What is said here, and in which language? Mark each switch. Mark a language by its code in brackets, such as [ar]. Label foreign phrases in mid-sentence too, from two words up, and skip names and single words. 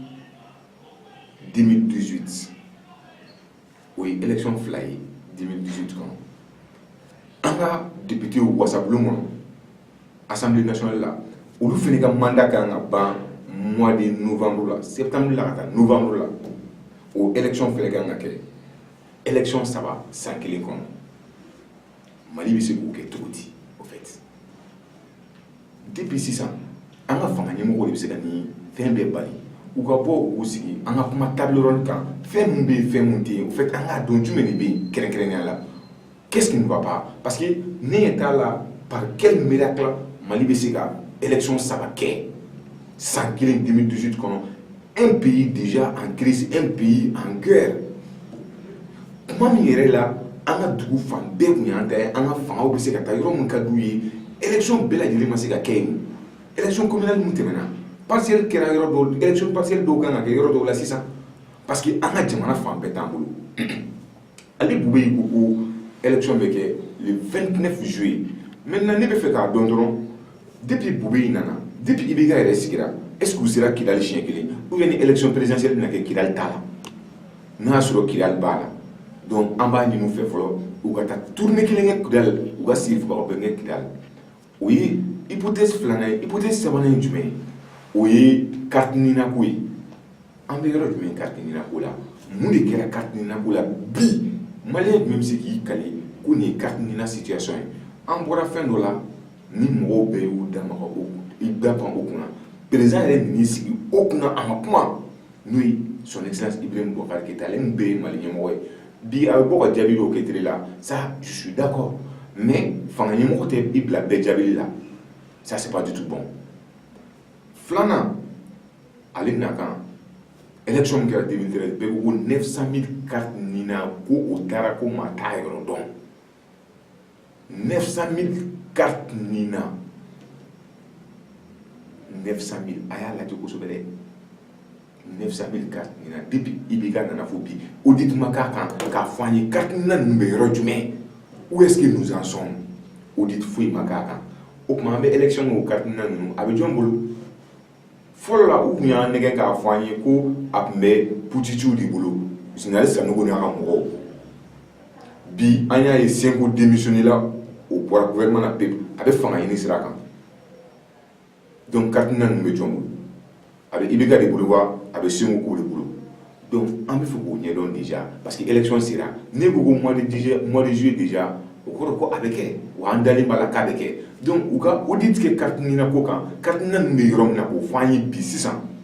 [bm] 2018 o ye élection fila ye 2018 kɔnɔ an ka député wasabulon kɔnɔ [fr] assemblée nationale [bm] la olu fana ka mandat kan ka ban [fr] mois de novembre [bm] la septembre la ka taa novembre la o élection fɛnɛ kan ka kɛ élection saba san kelen kɔnɔ Mali bɛ se k'o kɛ cogo di [fr] au fait [bm] depuis sisan an ka fanga ɲɛmɔgɔw de bɛ se ka nin fɛn bɛɛ bali u ka bɔ u sigi an ka kuma [fr] table ronde [bm] kan fɛn min bɛ yen fɛn min tɛ yen [fr] au fait [bm] an k'a dɔn jumɛn de bɛ yen kɛrɛnkɛrɛnnenya la [fr] qu'est-ce qui ne va pas parce que [bm] ne ɲɛ t'a la [fr] par quel miracle [bm] Mali bɛ se ka élection saba kɛ san kelen 2018 kɔnɔ [fr] un pays déjà en crise un pays en guerre [bm] kuma min yɛrɛ la an ka dugu fan bɛɛ kun y'an ta ye an ka fangaw bɛ se ka taa yɔrɔ min ka d'u ye élection bɛɛ lajɛlen ma se ka kɛ yen [fr] élection communale [bm] mun tɛmɛna partielle kɛra yɔrɔ dɔw [fr] élection partielle [bm] dɔw kan ka kɛ yɔrɔ dɔw la sisan [fr] parce que [bm] an ka jamana fan bɛɛ t'an bolo ale Boubèye ko ko élection bɛ kɛ [fr] le 29 juillet maintenant [bm] ne bɛ fɛ k'a dɔn dɔrɔn depuis Boubèye nana depuis IBK yɛrɛ sigira [fr] est-ce que [bm] u sera Kidali siɲɛ kelen [fr] ou bien [bm] ni [fr] élection présidentielle [bm] bɛna kɛ Kidali t'a la n'a y'a sɔrɔ Kidali b'a la donc an b'a ɲini u fɛ fɔlɔ u ka taa tournée kelen kɛ Kidali u ka sigi fagaw bɛɛ kɛ Kidali o ye hypothèse filanan ye hypothèse sabanan ye jumɛn ye o ye carte ninako ye an bɛ yɔrɔ jumɛn carte ninako la mun de kɛra carte ninako la bi maliyɛn jumɛn bɛ se k'i kale ko nin ye carte nina situation ye an bɔra fɛn dɔ la ni mɔgɔw bɛɛ y'u da pan o kunna président yɛrɛ n'i sigi o kunna a ma kuma n'o ye [fr] son excellence [bm] Ibrahim Boubacar Keïta ale min bɛɛ ye Mali ɲɛmɔgɔ ye bi a bɛ bɔ ka jaabi dɔw kɛ télé la [fr] ça je suis d'accord mais [bm] fanga ɲɛmɔgɔ tɛ i bila bɛɛ jaabili la [fr] ça c'est pas du tout bon [bm] filanan ale na kan élection min kɛra 2013 bɛɛ ko 900 000 cartes nina ko o taara ko maa t'a yɔrɔ dɔn 900 000 cartes nina 900 000 a y'a lajɛ kosɛbɛ dɛ 900 000 cartes nina depuis IBK nana fo bi audit ma k'a kan k'a fɔ an ye carte nina ninnu bɛ yɔrɔ jumɛn [fr] où est-ce que nous en sommes [bm] audit foyi ma k'a kan o kuma an bɛ élection o carte na ninnu a bɛ jɔn bolo fɔlɔ la u kun y'an nɛgɛ k'a fɔ an ye ko a tun bɛ puticiw de bolo général Sanogo n'a ka mɔgɔw bi an y'a ye Senko démissionné la o bɔra gouvernement na pewu a bɛ fanga ɲini sira kan donc carte na ninnu bɛ jɔn bolo a bɛ IBK de bolo wa a bɛ Senko ko de bolo donc an bɛ fɛ k'o ɲɛdɔn déjà parce que élection sera ne ko ko [fr] mois de juillet déjà [bm] o kɔrɔ ko a bɛ kɛ wa an dalen b'a la k'a bɛ kɛ donc u ka audit kɛ carte nina ko kan carte nina ninnu bɛ yɔrɔ min na k'o fɔ an ye bi sisan